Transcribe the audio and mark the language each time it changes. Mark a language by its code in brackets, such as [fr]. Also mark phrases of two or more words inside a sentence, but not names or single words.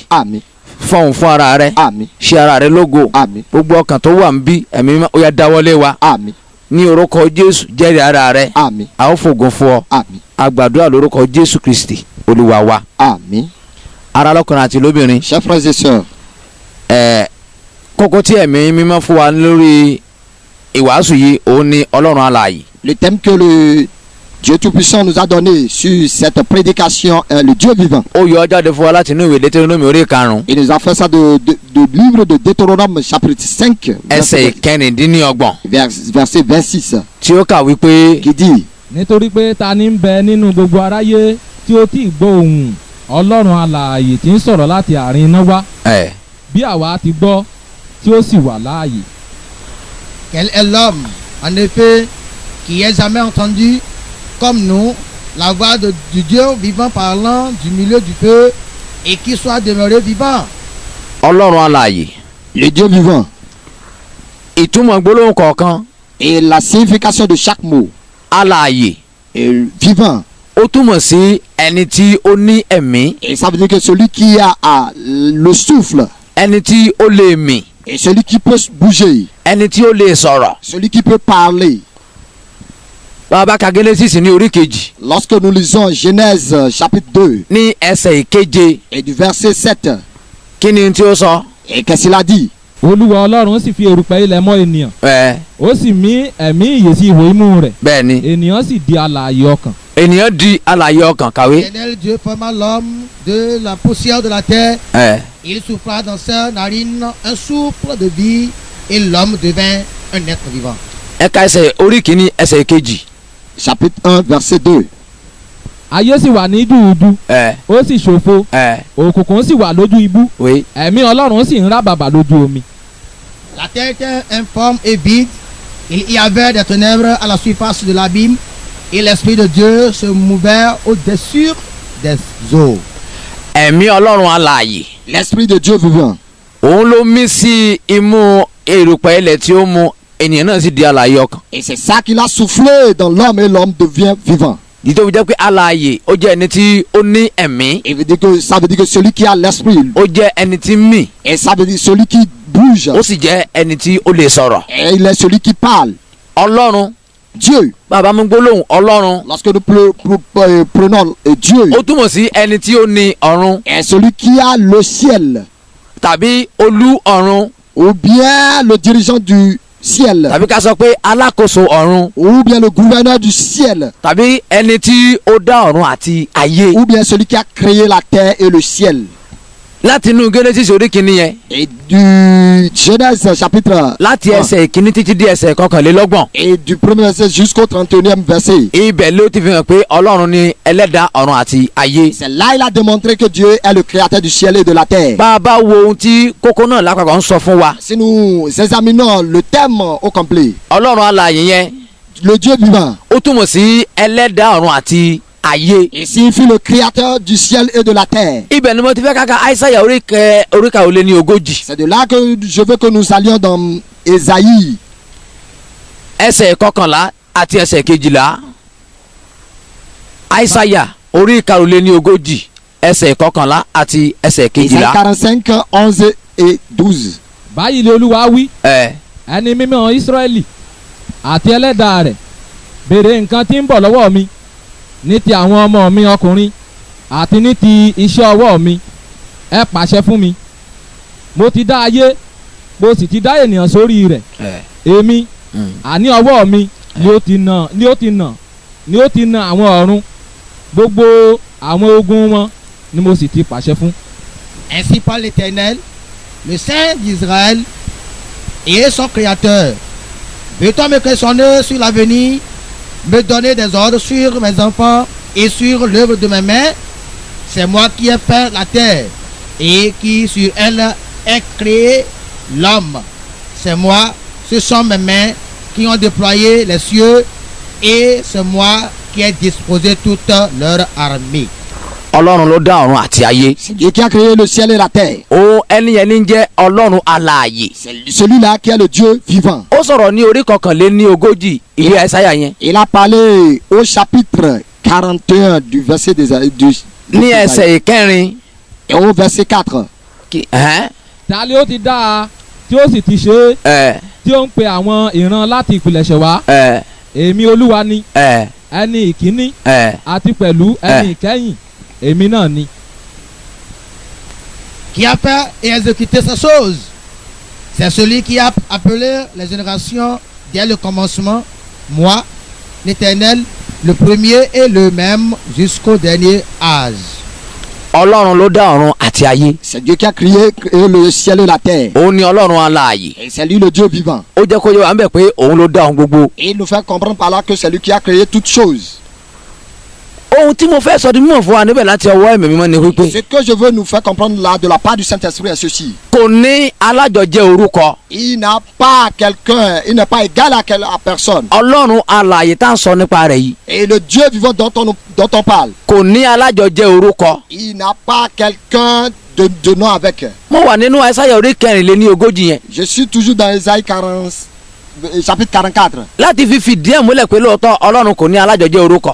[yo] Àmín. Fọ̀hún fún ara rẹ. Àmín. Ṣe ara rẹ lógo. Àmín. Gbogbo ọkàn tó wà ń bí ẹ̀mí mímọ́ ó yá dáwọ́lé wa. Àmín. Ní orúkọ Jésù jẹ́rìí ara rẹ. Àmín. A ó fògo fún ọ. Àmín. A gbàdúrà lórúkọ Jésù Kristi Olúwa wa. Àmín. Ará lọ́kùnrin àti lóbìnrin. [fr] Chers frères et sœurs. [yo] Kókó tí ẹ̀mí mímọ́ fún wa lórí ìwàásù yìí òun ni Ọlọ́run alààyè. [fr] Le thème que le Dieu Tout-Puissant nous a donné sur cette prédication est le Dieu vivant. [yo] Ó yọ jáde fún wa láti inú ìwé Deutéronome orí 5. [fr] Il nous a fait ça de livre de Deutéronome chapitre 5 [yo] ẹsẹ̀ ìkẹrìndínlọ́gbọ̀n. [fr] verset 26 [yo] tí ó kà wípé. [fr] qui dit. [yo] Nítorí pé ta ni ń bẹ nínú gbogbo aráyé tí ó ti gbọ́ ohùn Ọlọ́run alààyè tí ń sọ̀rọ̀ láti àárín iná wá. Bí àwa ti gbọ́ tí ó sì wà láàyè. [fr] Quel est l'homme, en effet, qui ait jamais entendu, comme nous, la voix du Dieu vivant parlant du milieu du feu et qui soit demeuré vivant? [yo] Ọlọ́run alààyè. [fr] Le Dieu vivant. [yo] Ìtumọ̀ gbólóhùn kọ̀ọ̀kan. [fr] Et la signification de chaque mot. [yo] Alààyè. [fr] Et vivant. [yo] Ó túmọ̀ sí ẹni tí ó ní ẹ̀mí. [fr] Et ça veut dire que celui qui a le souffle. [yo] Ẹni tí ó lè mì. [fr] Et celui qui peut bouger. [yo] Ẹni tí ó lè sọ̀rọ̀. [fr] Celui qui peut parler. [yo] Bàbá ka Génésis ní orí kejì. [fr] Lorsque nous lisons Genèse chapitre 2. [yo] Ní ẹsẹ̀ ìkeje. [fr] Et du verset 7. [yo] Kí ni tí ó sọ? [fr] Et qu'est-ce qu'il a dit? [yo] Olúwa Ọlọ́run sì fi erùpẹ̀ ilẹ̀ mọ́ ènìyàn. Ó sì mí ẹ̀mí ìyè sí ihò imú rẹ̀. Bẹ́ẹ̀ni. Ènìyàn sì di alààyè ọkàn. Ènìyàn di alààyè ọkàn kàwé. [fr] L'éternel Dieu forma l'homme de la poussière de la terre. Il souffla dans ses narines un souffle de vie et l'homme devint un être vivant. [yo] Ẹ̀ka ẹsẹ̀ orí kìíní ẹsẹ̀ kejì. [fr] Chapitre 1 verset 2. [yo] Ayé sì wà ní dùúdù. Ó sì ṣòfo. Òkùnkùn sì wà lójú ibú. Ẹ̀mí Ọlọ́run sì ń rábàbà lójú omi. [fr] La terre était informe et vide. Il y avait des ténèbres à la surface de l'abîme. Et l'Esprit de Dieu se mouvait au-dessus des eaux. [yo] Ẹ̀mí Ọlọ́run alààyè. [fr] L'Esprit de Dieu vivant. [yo] Òun ló mí sí imú erùpẹ̀ ilẹ̀ tí ó mu ènìyàn náà sì di alààyè ọkàn. [fr] Et c'est ça qu'il a soufflé dans l'homme et l'homme devient vivant. [yo] Ìdí tó fi jẹ́ pé alààyè ó jẹ́ ẹni tí ó ní ẹ̀mí. [fr] Ça veut dire que celui qui a l'esprit. [yo] Ó jẹ́ ẹni tí ń mì. [fr] Et ça veut dire celui qui bouge. [yo] Ó sì jẹ́ ẹni tí ó lè sọ̀rọ̀. [fr] Et il est celui qui parle. [yo] Ọlọ́run. [fr] Dieu. [yo] Bàbá mi gbólóhùn Ọlọ́run. [fr] Lorsque nous prenons Dieu. [yo] Ó túmọ̀ sí ẹni tí ó ní ọ̀run. [fr] Et celui qui a le ciel. [yo] Tàbí olú ọ̀run. [fr] Ou bien le dirigeant du ciel. [yo] Tàbí ká sọ pé alákòóso ọ̀run. [fr] Ou bien le gouverneur du ciel. [yo] Tàbí ẹni tí ó dá ọ̀run àti ayé. [fr] Ou bien celui qui a créé la terre et le ciel. [yo] Láti inú Génésis orí kìíní yẹn. [fr] Et du Genèse chapitre. [yo] Láti ẹsẹ̀ ìkíní títí dé ẹsẹ̀ kọkànlélọ́gbọ̀n. [fr] Et du premier verset jusqu'au 31e verset. [yo] Ibẹ̀ ló ti fi hàn pé Ọlọ́run ni ẹlẹ́dàá ọ̀run àti ayé. [fr] C'est là il a démontré que Dieu est le créateur du ciel et de la terre. [yo] Bá a bá wo ohun tí kókó náà lápapọ̀ ń sọ fún wa. [fr] Si nous examinons le thème au complet. [yo] Ọlọ́run alààyè yẹn. [fr] Le Dieu vivant. [yo] Ó túmọ̀ sí ẹlẹ́dàá ọ̀run àti ayé. [fr] Et signifie le créateur du ciel et de la terre. [yo] Ibẹ̀ ni mo ti fẹ́ ká ka Aísáyà orí kàwé ní ogójì. [fr] C'est de là que je veux que nous allions dans Ésaïe. [yo] Ẹsẹ̀ kọkànlá àti ẹsẹ̀ kejìlá. Aísáyà orí kàwé ní ogójì ẹsẹ̀ kọkànlá àti ẹsẹ̀ kejìlá. [fr] Ésaïe 45, 11 et 12. [yo] Báyìí ni Olúwa wí. Ẹni mímọ́ Ísírẹ́lì àti ẹlẹ́dàá rẹ̀ béèrè nǹkan tí ń bọ̀ lọ́wọ́ mi. Ní ti àwọn ọmọ mi ọkùnrin àti ní ti iṣẹ́ ọwọ́ mi ẹ pàṣẹ fún mi. Mo ti dá ayé mo sì ti dá ènìyàn sórí rẹ̀. Èmi àní ọwọ́ mi ni ó ti nà àwọn ọ̀run gbogbo àwọn ogun wọn ni mo sì ti pàṣẹ fún. [fr] Ainsi parle l'Éternel, le Saint d'Israël et son Créateur. Veux-tu me questionner sur l'avenir, me donner des ordres sur mes enfants et sur l'œuvre de mes mains? C'est moi qui ai fait la terre et qui sur elle ai créé l'homme. C'est moi, ce sont mes mains qui ont déployé les cieux, et c'est moi qui ai disposé toute leur armée. [yo] Ọlọ́run ló dá ọ̀run àti ayé. [fr] C'est Dieu qui a créé le ciel et la terre. [yo] ó ẹni yẹn ní jẹ́ Ọlọ́run alààyè. [fr] C'est celui-là qui est le Dieu vivant. [yo] ó sọ̀rọ̀ ní orí 21 ìwé Àìsáyà yẹn. [fr] Il a parlé au chapitre 41 du verset [yo] ní ẹsẹ̀ ìkẹrin. [fr] et au verset 4. [yo] ta ni ó ti dá a tí ó sì ti ṣe é tí ó ń pe àwọn ìran láti ìpilẹ̀ṣẹ̀ wá èmi Olúwa ni ẹni ìkíní àti pẹ̀lú ẹni ìkẹyìn èmi náà ni. [fr] Qui a fait et exécuté ces choses? C'est celui qui a appelé les générations dès le commencement, moi, l'Éternel, le premier et le même jusqu'au dernier âge. [yo] Ọlọ́run ló dá ọ̀run àti ayé. [fr] C'est Dieu qui a créé le ciel et la terre. [yo] Òun ni Ọlọ́run alààyè. [fr] Et c'est lui le Dieu vivant. [yo] ó jẹ́ kó yé wa ńbẹ̀ pé òun ló dá ohun gbogbo. [fr] Et il nous fait comprendre par là que c'est lui qui a créé toutes choses. [yo] ohun tí mo fẹ́ sọ di mímọ̀ fún wa níbẹ̀ láti ọwọ́ Ẹ̀mí Mímọ́ ni wípé. [fr] Ce que je veux nous faire comprendre là de la part du Saint-Esprit est ceci. [yo] kò ní alájọjẹ orúkọ. [fr] Il n'a pas quelqu'un, il n'est pas égal à personne. [yo] Ọlọ́run alààyè tá à ń sọ nípa rẹ̀ yìí. [fr] Et le Dieu vivant dont on parle. [yo] kò ní alájọjẹ orúkọ. [fr] Il n'a pas quelqu'un de nom avec. [yo] mo wà nínú Àìsáyà orí 24 yẹn. [fr] Je suis toujours dans Isaïe 40, chapitre 44. [yo] láti fi fìdí ẹ̀ múlẹ̀ pé lóòótọ́ Ọlọ́run kò ní alájọjẹ orúkọ.